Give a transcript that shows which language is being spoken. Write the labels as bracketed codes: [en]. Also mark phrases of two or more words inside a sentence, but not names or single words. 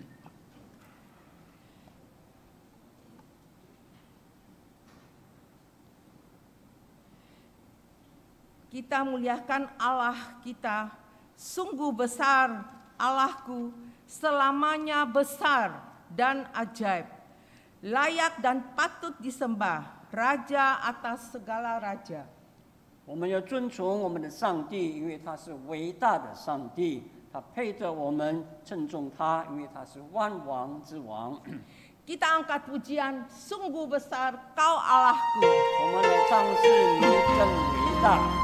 [id] Kita muliakan Allah kita, sungguh besar Allahku, selamanya besar dan ajaib, layak dan patut disembah, Raja atas segala raja. [zh] 我们要尊崇我们的上帝，因为他是伟大的上帝，他配得我们称颂他，因为他是万王之王。 [id] Kita angkat pujian, sungguh besar Kau Allahku. [zh] 我们来唱诗，你真伟大。